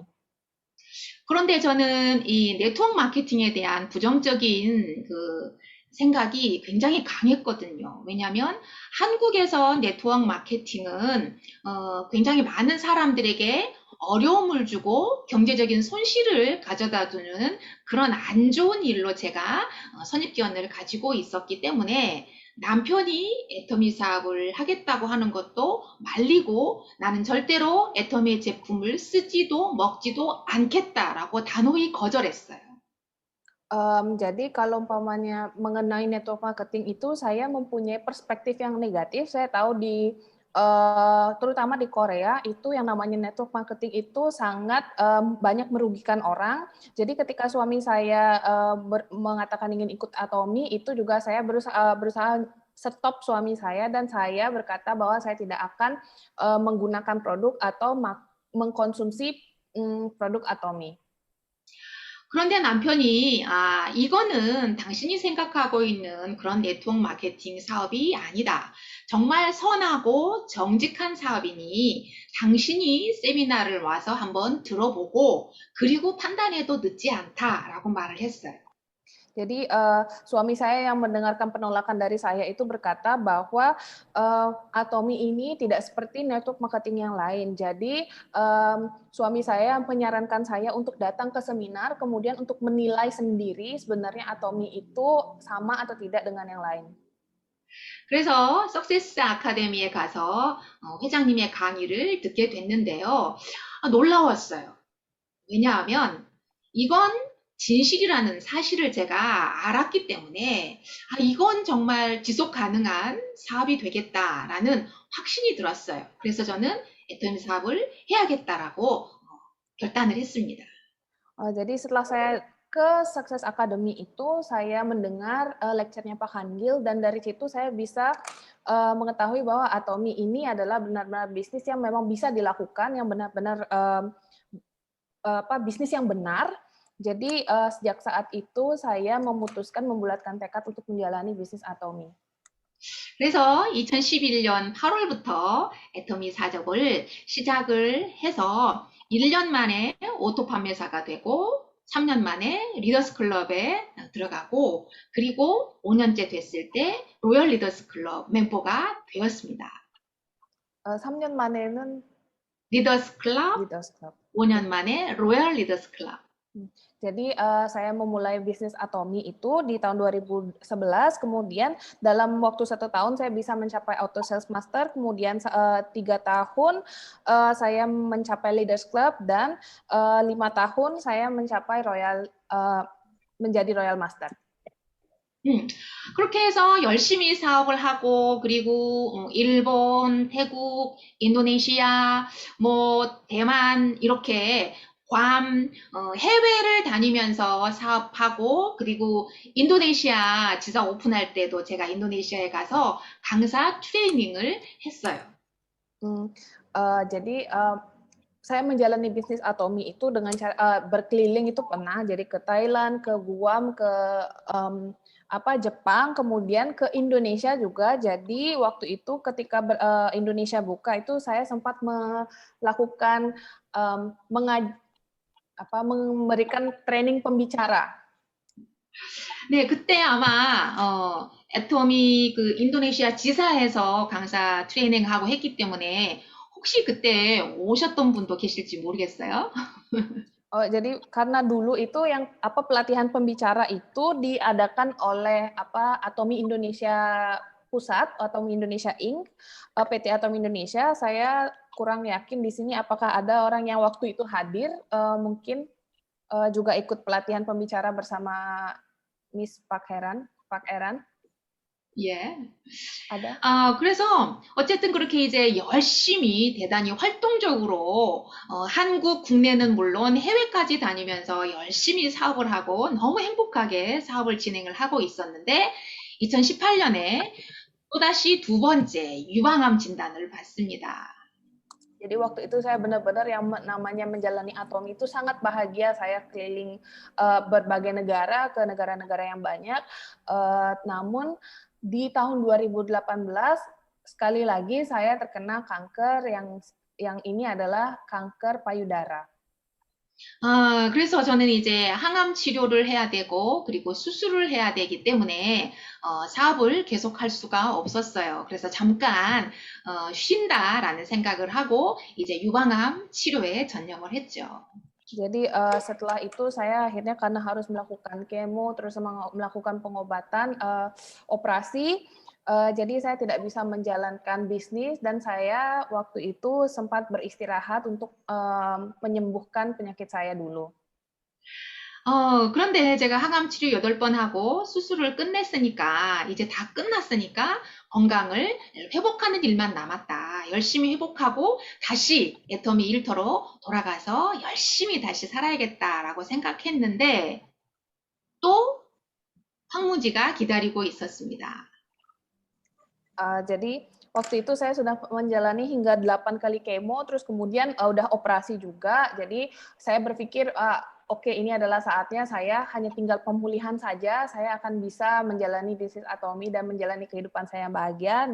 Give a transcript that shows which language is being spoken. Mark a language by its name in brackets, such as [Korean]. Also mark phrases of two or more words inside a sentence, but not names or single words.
[Korean] 그런데 저는 이 네트워크 마케팅에 대한 부정적인 생각이 굉장히 강했거든요. 왜냐하면 한국에서 네트워크 마케팅은 굉장히 많은 사람들에게 어려움을 주고 경제적인 손실을 가져다 주는 그런 안 좋은 일로 제가 선입견을 가지고 있었기 때문에 남편이 애터미 사업을 하겠다고 하는 것도 말리고 나는 절대로 애터미 제품을 쓰지도 먹지도 않겠다라고 단호히 거절했어요. [Indonesian] Jadi kalau umpamanya mengenai [English] network marketing [Indonesian] itu saya mempunyai perspektif yang negatif. Saya tahu terutama di Korea itu yang namanya [English] network marketing [Indonesian] itu sangat banyak merugikan orang. Jadi ketika suami saya mengatakan ingin ikut Atomi, itu juga saya berusaha stop suami saya dan saya berkata bahwa saya tidak akan menggunakan produk atau mengkonsumsi produk Atomi. [Korean] 그런데 남편이 이거는 당신이 생각하고 있는 그런 네트워크 마케팅 사업이 아니다. 정말 선하고 정직한 사업이니 당신이 세미나를 와서 한번 들어보고 그리고 판단해도 늦지 않다라고 말을 했어요. [Indonesian] Jadi suami saya yang mendengarkan penolakan dari saya itu berkata bahwa Atomi ini tidak seperti [English] network marketing [Indonesian] yang lain. Jadi suami saya menyarankan saya untuk datang ke seminar, kemudian untuk menilai sendiri sebenarnya Atomi itu sama atau tidak dengan yang lain. [Korean] 그래서 석세스 아카데미에 가서 회장님의 강의를 듣게 됐는데요. 놀라웠어요. 왜냐하면 이건 진실이라는 사실을 제가 알았기 때문에 이건 정말 지속 가능한 사업이 되겠다라는 확신이 들었어요. 그래서 저는 애터미 사업을 해야겠다라고 결단을 했습니다. [Indonesian] Jadi setelah saya ke Success Academy itu, saya mendengar lecture-nya Pak Hangil, dan dari situ saya bisa mengetahui bahwa Atomi ini adalah benar-benar bisnis yang memang bisa dilakukan, yang benar-benar bisnis yang benar. Jadi sejak saat itu saya memutuskan membulatkan tekad untuk menjalani bisnis Atomi. [Korean] 그래서 2011년 8월부터 애터미 사적을 시작을 해서 1년 만에 오토 판매사가 되고 3년 만에 리더스 클럽에 들어가고 그리고 5년째 됐을 때 로열 리더스 클럽 멤버가 되었습니다. 3년 만에는 리더스 클럽, Leaders Club. 5년 만에 로열 리더스 클럽. [Indonesian] Jadi saya memulai bisnis Atomi itu di tahun 2011, kemudian dalam waktu 1 tahun saya bisa mencapai Auto Sales Master, kemudian 3 tahun saya mencapai Leaders Club, dan 5 tahun saya mencapai menjadi Royal Master. [Korean] 그렇게 해서 열심히 사업을 하고 그리고 일본, 태국, 인도네시아, 대만 이렇게 괌, 해외를 다니면서 사업하고 그리고 인도네시아 지사 오픈할 때도 제가 인도네시아에 가서 강사 트레이닝을 했어요. [Indonesian] Jadi saya menjalani bisnis Atomi itu dengan cara berkeliling itu pernah, jadi ke Thailand, ke Guam, ke Jepang, kemudian ke Indonesia juga. Jadi waktu itu ketika Indonesia buka itu saya sempat melakukan memberikan training pembicara. [Korean] 네, 그때 아마 애터미 그 인도네시아 지사에서 강사 트레이닝하고 했기 때문에 혹시 그때 오셨던 분도 계실지 모르겠어요. [Indonesian] Jadi karena dulu itu yang pelatihan pembicara itu diadakan oleh Atomi Indonesia Pusat, Atomi Indonesia Inc., PT Atomi Indonesia. Saya kurang yakin di sini apakah ada orang yang waktu itu hadir, mungkin juga ikut pelatihan pembicara bersama Miss Pak Eran. [Korean] 예. [Indonesian] ada. [Korean] 그래서 어쨌든 그렇게 이제 열심히 대단히 활동적으로 한국 국내는 물론 해외까지 다니면서 열심히 사업을 하고 너무 행복하게 사업을 진행을 하고 있었는데 2018년에 또다시 2번째 유방암 진단을 받습니다. [Indonesian] Jadi waktu itu saya benar-benar yang namanya menjalani Atomi itu sangat bahagia. Saya keliling berbagai negara, ke negara-negara yang banyak. Namun di tahun 2018 sekali lagi saya terkena kanker yang ini adalah kanker payudara. [Korean] 그래서 저는 이제 항암 치료를 해야 되고 그리고 수술을 해야 되기 때문에 사업을 계속할 수가 없었어요. 그래서 잠깐 쉰다라는 생각을 하고 이제 유방암 치료에 전념을 했죠. [Indonesian] Jadi setelah itu saya akhirnya karena harus melakukan kemo, terus melakukan pengobatan, operasi, jadi saya tidak bisa menjalankan bisnis, dan saya waktu itu sempat beristirahat untuk menyembuhkan penyakit saya dulu. [Korean] 그런데 제가 항암 치료 8번 하고 수술을 끝냈으니까 이제 다 끝났으니까 건강을 회복하는 일만 남았다. 열심히 회복하고 다시 애터미 일터로 돌아가서 열심히 다시 살아야겠다라고 생각했는데 또 황무지가 기다리고 있었습니다. [Indonesian] Jadi waktu itu saya sudah menjalani hingga 8 kali kemo, terus kemudian udah operasi juga. Jadi saya berpikir, oke, ini adalah saatnya saya hanya tinggal pemulihan saja, saya akan bisa menjalani bisnis Atomi dan menjalani kehidupan saya yang bahagia.